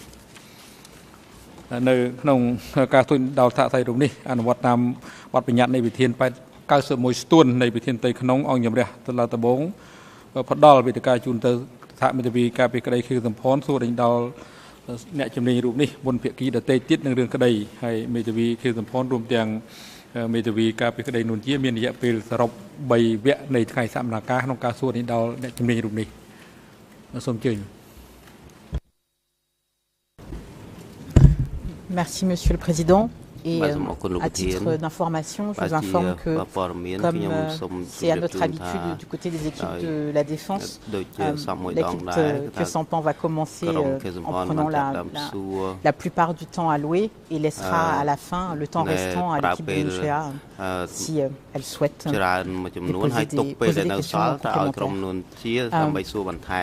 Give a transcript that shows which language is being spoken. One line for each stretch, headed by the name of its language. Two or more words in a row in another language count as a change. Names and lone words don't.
Khmer: នៅក្នុងការទូលដល់សាក្សីរូបនេះអនុវត្តតាមបទបញ្ញត្តិនៃវិធាន91ស្ទួននៃវិធានផ្ទៃក្នុងអង្គជំនះតុលាដបងផ្ដល់វេទិកាជូនទៅសហមេធាវីការពីក្តីខៀវសំផនសួរដេញដល់អ្នកជំនាញរូបនេះមុនភាគីដទៃទៀតនឹងរឿងក្តីហើយមេធាវីខៀវសំផនរួមទាំងមេធាវីការពីក្តីនួនជាមានរយៈពេលសរុប3វគ្គនៃថ្ងៃសកម្មភាពក្នុងការសួរដេញដល់អ្នកជំនាញរូបនេះសូមអញ្ជើញ
French: Merci, Monsieur le Président. Et à titre d'information, je vous informe que, comme c'est à notre habitude du côté des équipes de la Défense, l'équipe que Sampan va commencer en prenant la plupart du temps alloué et laissera à la fin le temps restant à l'équipe de l'UGA si elle souhaite poser des questions complémentaires.